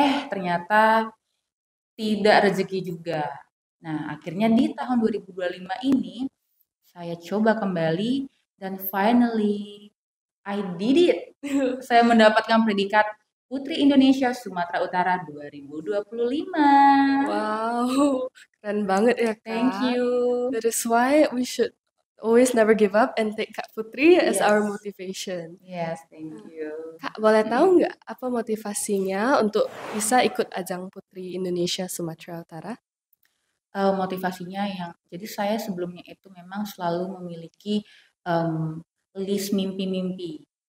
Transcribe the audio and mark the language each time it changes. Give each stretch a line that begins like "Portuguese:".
Indonesian: Ternyata tidak rezeki juga. Nah, akhirnya di tahun 2025 ini saya coba kembali dan
English: finally I did it.
Indonesian: Saya mendapatkan predikat Putri Indonesia Sumatera Utara 2025. Wow, keren banget ya Kak.
English: Thank you. That is why we should always never give up and take Kak Putri as our Yes. motivation. Yes, thank you.
Indonesian: Kak, boleh tahu nggak apa motivasinya untuk bisa ikut ajang Putri Indonesia Sumatera Utara? Motivasinya jadi saya sebelumnya itu memang selalu memiliki list mimpi-mimpi.